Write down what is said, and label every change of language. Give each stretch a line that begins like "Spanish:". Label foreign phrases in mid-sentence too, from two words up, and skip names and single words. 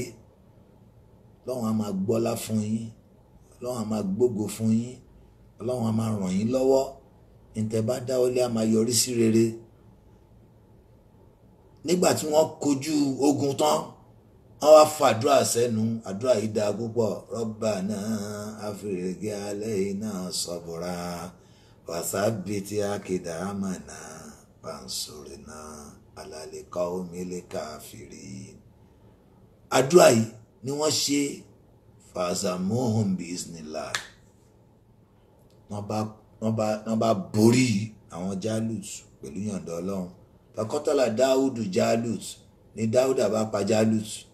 Yoruba: ọlọ́run á máa gbọ́lá fún yín, ọlọ́run á máa gbógo fún yín, ọlọ́run á máa ràn yín lọ́wọ́, ìtẹ̀ bá dáwọ́lé á máa yọrí sí rere. nígbà tí wọ́n kojú ogun tán wọ́n wá fàdúrà sẹ́nu, àdúrà yìí dáa púpọ̀.
Arabic: ربنا أفرغ علينا صبرا وثبت أقدامنا وانصرنا على القوم الكافرين.
Yoruba: àdúrà yìí ni wọ́n ṣe
Arabic: فهزموهم بإذن الله,
Yoruba: wọ́n bá borí àwọn Jálùt pẹ̀lú yọ̀ǹda ọlọ́run. fakọ́tàlá Dáúdù Jálùt, ní Dáúdà bá pa Jálútù.